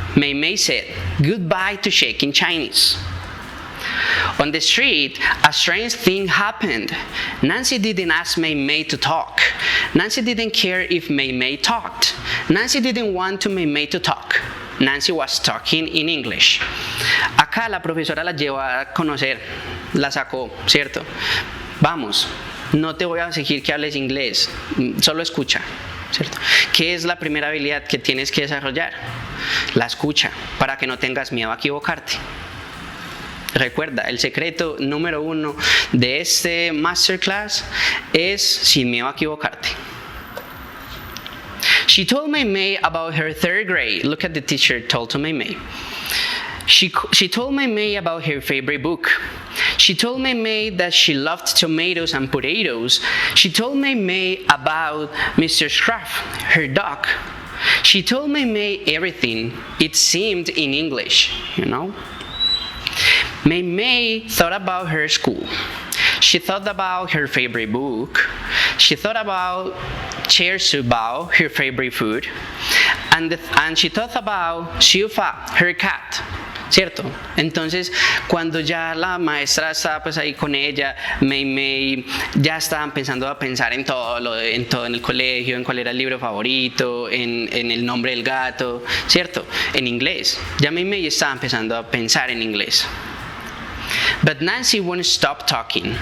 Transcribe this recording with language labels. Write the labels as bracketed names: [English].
[English] May said goodbye to shake in Chinese. On the street, a strange thing happened. Nancy didn't ask May to talk. Nancy didn't care if May talked. Nancy didn't want May to talk. Nancy was talking in English. [Spanish] Acá la profesora la llevó a conocer, la sacó, ¿cierto? Vamos, no te voy a exigir que hables inglés, solo escucha, ¿cierto? ¿Qué es la primera habilidad que tienes que desarrollar? La escucha, para que no tengas miedo a equivocarte. Recuerda, el secreto número 1 de este masterclass es sin miedo a equivocarte. [English] She told May about her 3rd grade. Look at the teacher told to May. She told May about her favorite book. She told May that she loved tomatoes and potatoes. She told May about Mr. Scruff, her dog. She told May everything. It seemed in English, you know. May thought about her school. She thought about her favorite book. She thought about her favorite food. And she thought about Shufa, her cat. [Spanish] ¿Cierto? Entonces, cuando ya la maestra estaba pues ahí con ella, May ya estaban pensando a pensar en todo en el colegio, en cuál era el libro favorito, en el nombre del gato, ¿cierto? En inglés. Ya May estaba empezando a pensar en inglés. [English] But Nancy wouldn't stop talking.